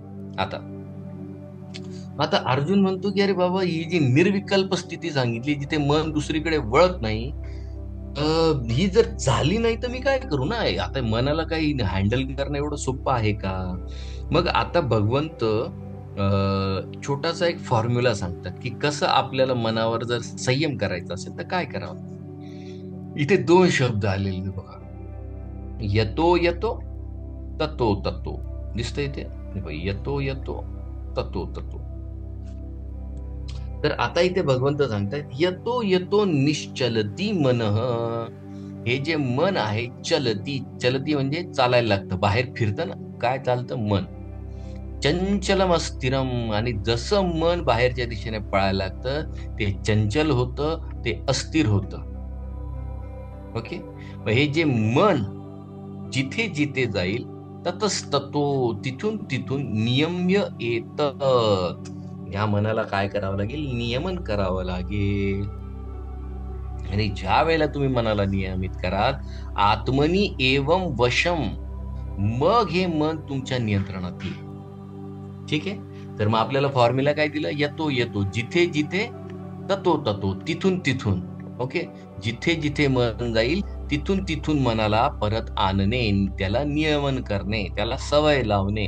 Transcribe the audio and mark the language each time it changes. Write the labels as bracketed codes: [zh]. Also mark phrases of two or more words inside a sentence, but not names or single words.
[mr] आता अर्जुन म्हणतो की अरे बाबा, ही जी निर्विकल्प स्थिती सांगितली, जिथे मन दुसरीकडे वळत नाही, ही जर झाली नाही तर मी काय करू ना. आता मनाला काही हँडल करणं एवढं सोपं आहे का? मग आता भगवंत छोटासा एक फॉर्म्युला सांगतात की कसं आपल्याला मनावर जर संयम करायचा असेल तर काय करावं. इथे 2 शब्द आलेले बघा, [sa] यतो यतो, ततो ततो. [mr] दिसतंय इथे, [sa] यतो यतो, ततो ततो. [mr] तर आता इथे भगवंत सांगतायत, [sa] यतो यतो निश्चलती मनः. [mr] हे जे मन आहे, चलती, चलती म्हणजे चालायला लागतं, बाहेर फिरतं ना, काय चालतं? मन. [sa] चंचलम अस्थिरम, [mr] आणि जसं मन बाहेरच्या दिशेने पळायला लागतं, ते चंचल होतं, ते अस्थिर होतं. ओके. मग हे जे मन जिथे जिथे जाईल, ततस्ततो, तिथून तिथून नियम्य येतात. या मनाला काय करावं लागेल? नियमन करावं लागेल. आणि ज्या वेळेला तुम्ही मनाला नियमित कराल, [sa] आत्मनी एवं वशम, [mr] मग हे मन तुमच्या नियंत्रणात येईल. ठीक आहे. तर मग आपल्याला फॉर्म्युला काय दिला? [sa] येतो येतो, [mr] जिथे जिथे, [sa] ततो ततो, [mr] तिथून तिथून. ओके. जिथे जिथे मन जाईल, तिथून तिथून मनाला परत आणणे, त्याला नियमन करणे, त्याला सवय लावणे.